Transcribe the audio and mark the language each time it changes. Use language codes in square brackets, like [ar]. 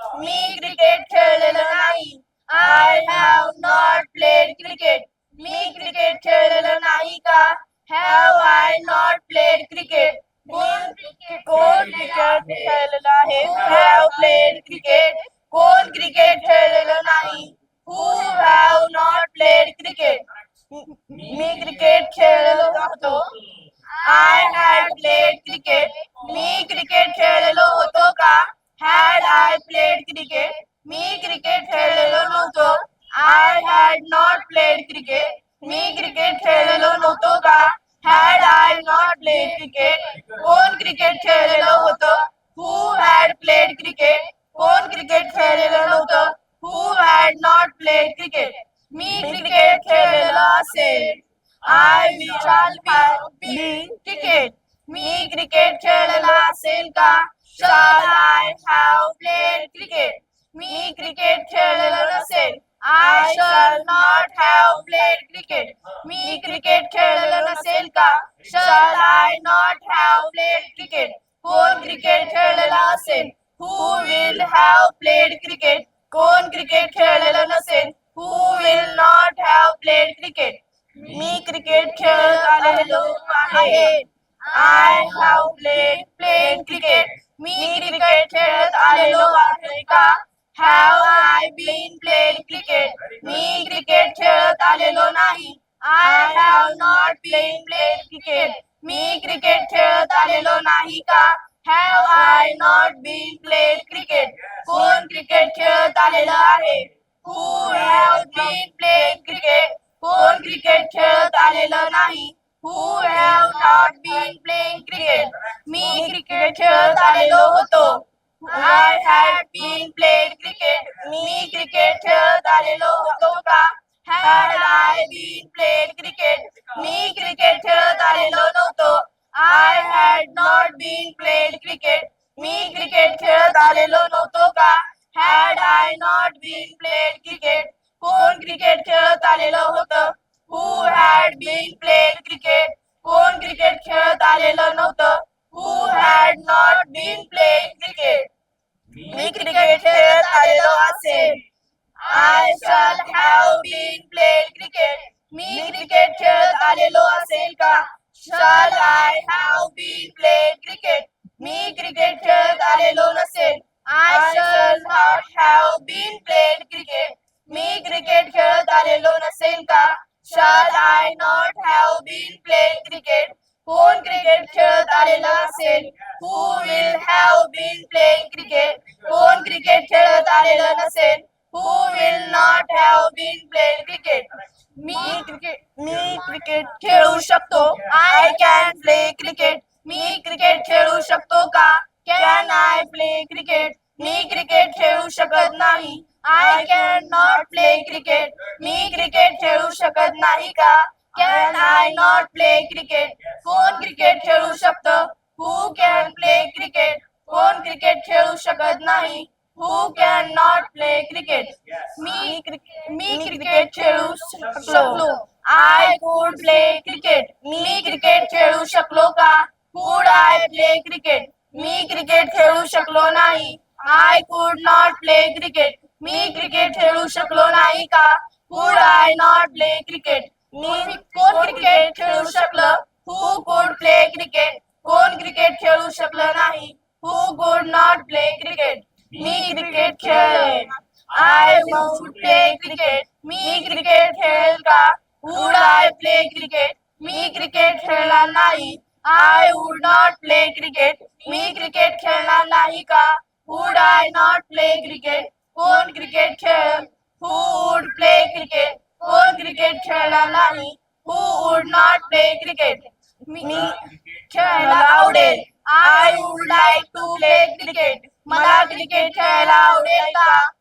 [mr] मी cricket खेळलेलं नाही. [en] I have not played cricket. [mr] मी cricket खेळलेलं नाही का? [en] Have I not played cricket? [mr] कोण cricket खेळलेलं आहे? [en] Have played cricket. [mr] कोण क्रिकेट खेळलेलं नाही. [en] Who have not played cricket? [mr] मी cricket खेळलेलो होतो. [en] I had played cricket. [mr] मी cricket खेळलेलो होतो का? [en] Had I played cricket? [mr] मी cricket खेळलेलो नव्हतो. [en] I had not played cricket. [mr] मी cricket खेळलेलो नव्हतो का? [en] Had I not played cricket? [mr] कोण क्रिकेट खेळलेलं होतं? [en] Who had played cricket? [mr] कोण क्रिकेट खेळलेलं नव्हतं? [en] Who had not played cricket? [mr] मी cricket खेळलेलं असेल. [en] I shall be cricket. [mr] मी cricket खेळलेला असेल का? [en] Shall I have played cricket? [mr] मी cricket खेळलेलं नसेल. [en] I shall not have played cricket. [mr] मी cricket खेळलेलं नसेल का? [en] Shall I not have played cricket? [mr] कोण cricket खेळलेला असेल? [en] Who will have played cricket? [mr] कोण क्रिकेट खेळलेलं नसेल. [en] Who will not have played cricket? [mr] मी cricket खेळत आलेलो आहे. [en] I have played cricket. [mr] मी cricket खेळत आलेलो आहे का? [en] Have I been played cricket? [mr] मी cricket खेळत आलेलो नाही. [en] I have been played cricket? [mr] मी cricket खेळत आलेलो नाही का? [en] Have I not been played cricket? [mr] कोण क्रिकेट खेळत आलेलं आहे? [en] Who have been played cricket? [mr] कोण क्रिकेट खेळत आलेलं नाही? [en] Who have not been playing cricket? [mr] मी cricket खेळत आलेलो होतो. [en] I had been played cricket. [mr] मी cricket खेळत आलेलो होतो का? [en] Had I been played cricket? [mr] मी cricket खेळत आलेलो नव्हतो. [en] I had not been played cricket. [mr] मी cricket खेळत आलेलो नव्हतो का? [en] Had I not been played cricket? [mr] कोण क्रिकेट खेळत आलेलं होतं? [en] Who had been played cricket? [mr] कोण क्रिकेट खेळत आलेलं नव्हतं? [en] Who had not been playing cricket? [mr] मी cricket खेळत आलेलो असेल. [en] I shall have been played cricket. [mr] मी cricket खेळत आलेलो असेल का? [en] Shall I have been played cricket? [mr] मी cricket खेळत आलेलो नसेल. [en] I shall not have been played cricket. [mr] मी cricket खेळत आलेलो नसेल का? [en] Shall I not have been played cricket? [mr] कोण क्रिकेट खेळत आलेला असेल? [en] Who will have been playing cricket? [mr] कोण क्रिकेट खेळत आलेलं नसेल? [en] Who will not have been playing cricket? [mr] मी cricket खेळू शकतो. [en] I can play cricket. [mr] मी cricket खेळू शकतो का? [en] Can I play cricket? [mr] मी cricket खेळू शकत नाही. [en] I can not play cricket. [mr] मी cricket खेळू शकत नाही का? [en] Can I not play cricket? [mr] कोण क्रिकेट खेळू शकतं? [en] Who can play cricket? [mr] कोण क्रिकेट खेळू शकत नाही. [en] Who can not play cricket? [mr] मी cricket खेळू शकलो. [en] I could play cricket. [mr] मी cricket खेळू शकलो का? [en] Could I play cricket? [mr] मी cricket खेळू शकलो नाही. [en] I could not play cricket. [mr] मी cricket खेळू शकलो नाही का? [en] Could I not play cricket? [mr] कोण क्रिकेट खेळू शकलं? [en] Who could play cricket? [mr] कोण क्रिकेट खेळू शकलं नाही. [en] Who could not play cricket? [mr] मी cricket खेळेन. [en] I would play cricket. [mr] मी cricket खेळेल का? [en] Would I play cricket? [mr] मी cricket खेळणार नाही. [en] I would not play cricket. [mr] मी cricket खेळणार नाही का? [en] Would I not play cricket? [mr] कोण cricket खेळेल? [en] Who would play cricket? [mr] कोण क्रिकेट खेळणार नाही. [en] Who would not play cricket? [mr] मी खेळायला आवडेल. [en] I would like to play cricket. [mr] मला क्रिकेट खेळायला आवडेल का?